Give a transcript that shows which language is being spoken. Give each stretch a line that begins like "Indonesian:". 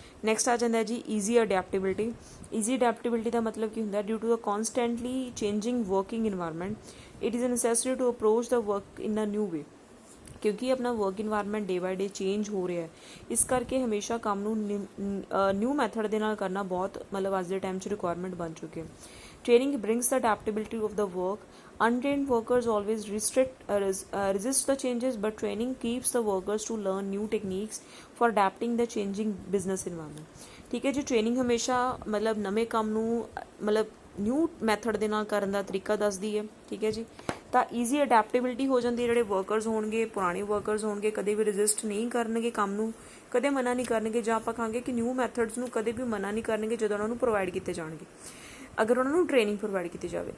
Punjabi: Next ਆ ਜਾਂਦਾ ਜੀ
English: Easy adaptability. Easy adaptability
Punjabi: ਦਾ ਮਤਲਬ ਕੀ ਹੁੰਦਾ,
English: Due to a constantly changing working environment it is necessary to approach the work in a new way.
Punjabi: ਕਿਉਂਕਿ ਆਪਣਾ work environment day by day change ਹੋ ਰਿਹਾ ਹੈ, ਇਸ ਕਰਕੇ ਹਮੇਸ਼ਾ ਕੰਮ ਨੂੰ ਨਿਊ ਮੈਥਡ ਦੇ ਨਾਲ ਕਰਨਾ ਬਹੁਤ ਮਤਲਬ ਅੱਜ ਦੇ ਟਾਈਮ 'ਚ ਰਿਕੁਆਇਰਮੈਂਟ ਬਣ ਚੁੱਕੀ ਹੈ।
English: Training brings the adaptability of the work. Untrained workers always resist the changes, but training keeps the workers to learn new techniques for adapting the changing business environment.
Punjabi: ठीक है जी, ट्रेनिंग हमेशा मतलब नਵੇਂ ਕੰਮ ਨੂੰ मतलब ਨਿਊ ਮੈਥਡ ਦੇ ਨਾਲ ਕਰਨ ਦਾ ਤਰੀਕਾ ਦੱਸਦੀ ਹੈ, ਠੀਕ ਹੈ ਜੀ। ਤਾਂ ਈਜ਼ੀ ਅਡੈਪਟੇਬਿਲਿਟੀ ਹੋ ਜਾਂਦੀ ਹੈ, ਜਿਹੜੇ ਵਰਕਰਸ ਹੋਣਗੇ, ਪੁਰਾਣੇ ਵਰਕਰਸ ਹੋਣਗੇ, ਕਦੇ ਵੀ ਰਜਿਸਟ ਨਹੀਂ ਕਰਨਗੇ ਕੰਮ ਨੂੰ, ਕਦੇ ਮਨਾ ਨਹੀਂ ਕਰਨਗੇ, ਜਾਂ ਆਪਾਂ ਕਹਾਂਗੇ ਕਿ ਨਿਊ ਮੈਥਡਸ ਨੂੰ ਕਦੇ ਵੀ ਮਨਾ ਨਹੀਂ ਕਰਨਗੇ ਜਦੋਂ ਉਹਨਾਂ ਨੂੰ ਪ੍ਰੋਵਾਈਡ ਕੀਤੇ ਜਾਣਗੇ, ਅਗਰ ਉਹਨਾਂ ਨੂੰ ਟ੍ਰੇਨਿੰਗ ਪ੍ਰੋਵਾਈਡ ਕੀਤੀ ਜਾਵੇ।